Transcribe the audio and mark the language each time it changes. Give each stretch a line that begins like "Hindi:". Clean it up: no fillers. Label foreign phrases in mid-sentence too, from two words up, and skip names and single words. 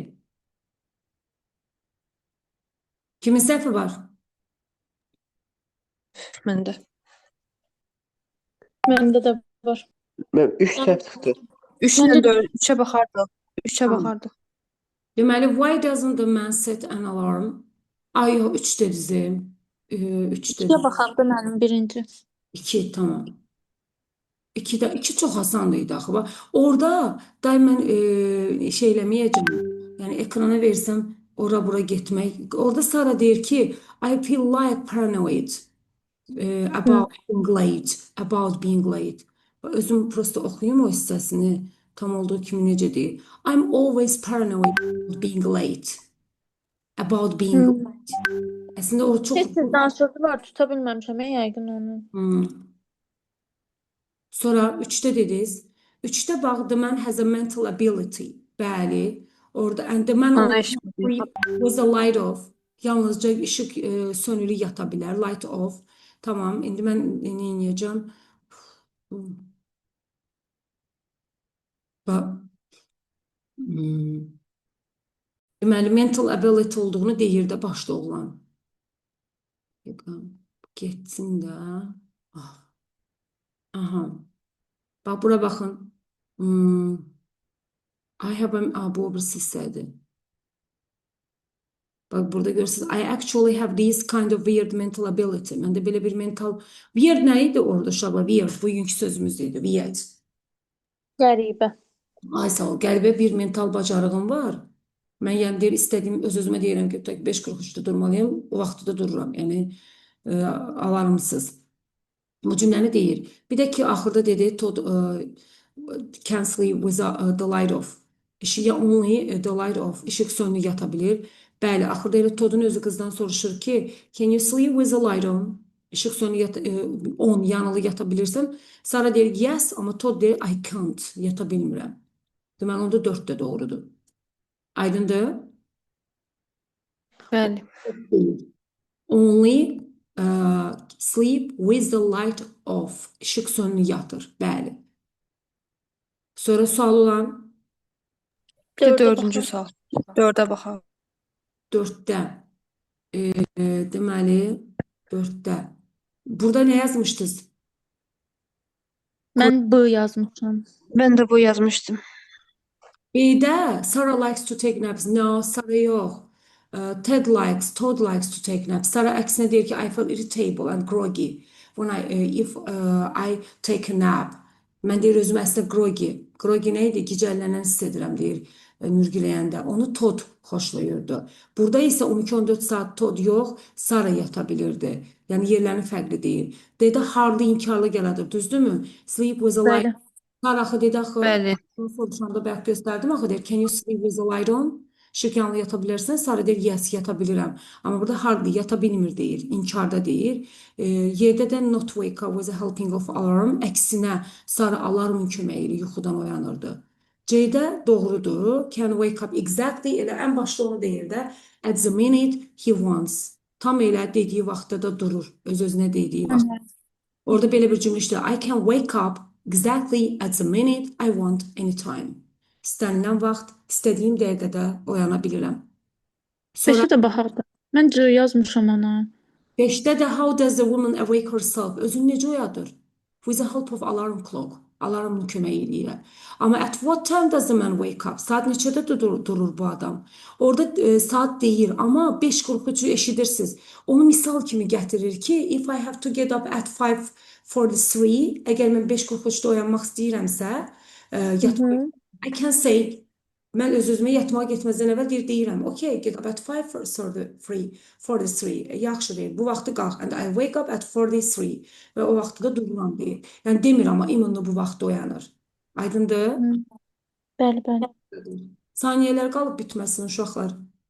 Azerbaijani: Kimin səhvi var? Məndə. Məndə də var. Mən 3 səhv çıxdı. 3 ilə 4, 3-ə baxardıq. 3-ə Tamam. baxardıq. Deməli,
English: why doesn't the man set an alarm?
Azerbaijani: Ay, yox, 3 dedizim. 3 İkiyə dedim. baxanda mənim birinci. 2, tamam. 2 çox asandı idi axı. Bax, orada da mən şey eləməyəcəm. Yəni ekrana versəm ora-bura getmək. Orada Sara deyir ki,
English: I feel like paranoid about being late, about being late.
Azerbaijani: Özüm prosta oxuyum o hissəsini tam olduğu kimi necə deyir.
English: I'm always paranoid about being late. About being late.
Azerbaijani: Əslində o çox Heç danışıqlar tuta bilməmişəm yəqin onu. Sonra 3-də dediniz. 3-də bax,
English: the man has a mental ability.
Azerbaijani: Bəli.
English: Orada and the man
Azerbaijani: Ana
English: always
Azerbaijani: iş
English: sleep with the light off.
Azerbaijani: Yalnızca işıq sönülü yata bilər.
English: Light off.
Azerbaijani: Tamam. İndi mən nə edəcəm? Bax. Deməli,
English: mental ability
Azerbaijani: olduğunu deyir də başda oğlan. Getsin də. Aha. Bax, bura baxın.
English: I have
Azerbaijani: bu birisi hissədir. Bak burada görürsünüz. I actually have this kind of weird mental ability. Məndə belə bir mental... Weird nə idi orada uşaqlar? Weird. Bugünkü sözümüz idi. Weird. Qəribə. Ay sağ ol. Qəribə bir mental bacarığım var. Mən yəni deyir, istədiyim öz-özümə deyirəm ki, 5:43-də durmalıyam. O vaxtda dururam. Yəni alarmsız. Bu cümləni deyir. Bir də ki, axırda dedi,
English: Todd can sleep with the light off. İşiyə only the light off.
Azerbaijani: İşıq sönük yata bilir. Bəli, axırda elə Todd'un özü qızdan soruşur ki,
English: can you sleep with the light on?
Azerbaijani: İşıq sönük on, yanılı yata bilirsən. Sara deyir, yes, amma Todd deyir,
English: I can't,
Azerbaijani: yata bilmirəm. Deməli, onda 4 də doğrudur. Aydındır? Bəli.
English: Only sleep with the light off.
Azerbaijani: İşıq sönük yatır. Bəli. Sonra sual olan Bir də Dördə dördüncü baxaq. sual. 4-ə baxaq. 4'də. Deməli 4'də. Burada nə yazmışdınız? Mən B yazmışam. Mən də bu yazmışdım.
English: B'də Sarah likes to take naps. No, Sarah yox. Todd likes to take naps.
Azerbaijani: Sarah əksinə deyir ki,
English: I feel irritable and groggy when if I take a nap.
Azerbaijani: Mən deyir özüm əslində groggy. Groggy nə idi? Gicəllənən hiss edirəm deyir mürgüləyəndə. Onu Todd xoşlayırdı. Burada isə 12-14 saat Todd yox, Sarah yata bilirdi. Yəni yerlərini fərqli deyil. Dedi hardly inkarlı gələdir, düzdürmü?
English: Sleep with a light.
Azerbaijani: Bəli. Sarah axı dedi axı. Bəli. Soruşanda bəlkə göstərdim axı deyir,
English: can you sleep with the light on?
Azerbaijani: İşıq yanılı yata bilərsən? Sarah deyir, yes, yata bilirəm. Amma burada hardly yata bilmir deyir, inkarda deyir. Yerdə də
English: not wake up with a helping of alarm.
Azerbaijani: Əksinə Sarah alarmın köməyi ilə yuxudan oyanırdı. C'də doğrudur.
English: Can wake up exactly.
Azerbaijani: Elə ən başda onu deyir də.
English: At the minute he wants.
Azerbaijani: Tam elə dediyi vaxtda da durur. Öz-özünə dediyi vaxt. Orada belə bir cümlə işləyir. I can wake up exactly at the minute I want anytime. İstənilən vaxt, istədiyim dəqiqədə oyana bilirəm. Sonra 5-ə də baxaq da. Mən C yazmışam ona. 5'də də
English: how does the woman awake herself?
Azerbaijani: Özünü necə oyadır?
English: With the help of alarm clock.
Azerbaijani: Alarmın köməyi ilə.
English: Amma at what time does the man wake up?
Azerbaijani: Saat neçədə durur bu adam? Orada saat deyir, amma 5:43-ü eşidirsiniz. Onu misal kimi gətirir ki,
English: if I have to get up at 5:43,
Azerbaijani: əgər mən 5:43-də oyanmaq istəyirəmsə, yatmaq,
English: I can say,
Azerbaijani: mən öz-özümə yatmağa getməzdən əvvəl deyirəm,
English: okay, get up at 5:43,
Azerbaijani: yaxşı deyir, bu vaxtı qalx,
English: and I wake up at 43,
Azerbaijani: və o vaxtda da dururam deyir. Yəni demir, amma imanla bu vaxtda oyanır. Aydındır? Bəli, bəli. Saniyələr qalıb bitməsin uşaqlar.